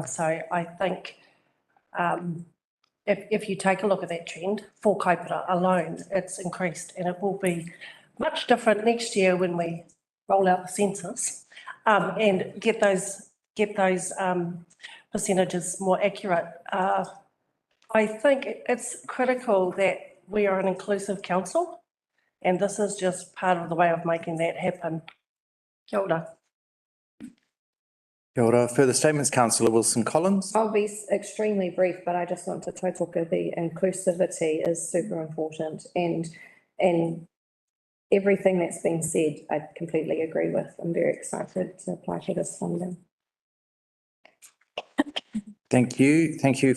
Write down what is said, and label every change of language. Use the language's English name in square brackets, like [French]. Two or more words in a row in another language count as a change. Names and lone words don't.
[English] So I think if you take a look at that trend for Kaipura alone, it's increased, and it will be much different next year when we roll out the census and get those percentages more accurate. I think it's critical that we are an inclusive council, and this is just part of the way of making that happen. [Māori] Kia ora. Kia ora. [English] Further statements, councillor Wilson-Collins. I'll be extremely brief, but I just want to tautoko the inclusivity is super important and everything that's been said, I completely agree with. I'm very excited to apply for this funding. Thank you. Thank you.